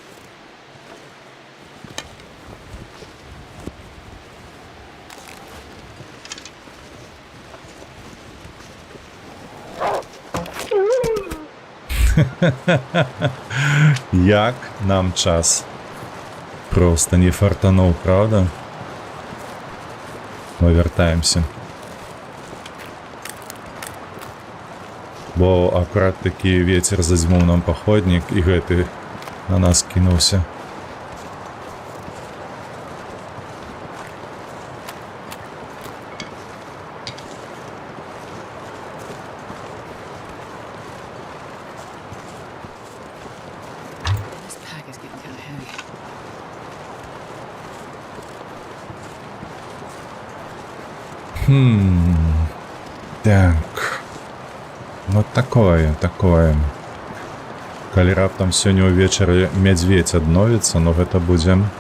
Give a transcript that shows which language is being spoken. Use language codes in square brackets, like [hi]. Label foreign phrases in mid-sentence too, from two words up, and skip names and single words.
[be] Як нам час просто не фартануў, правда? Мы вяртаемся. Бо акурат такі ветер задзьмуў нам паходнік, і гэты на нас кінуўся. [en] This pack is getting kind of heavy. [be] Так. [ru] Вот такое. [be] Калі раптам сёння ўвечары мядзведь адновіцца, но гэта будзе...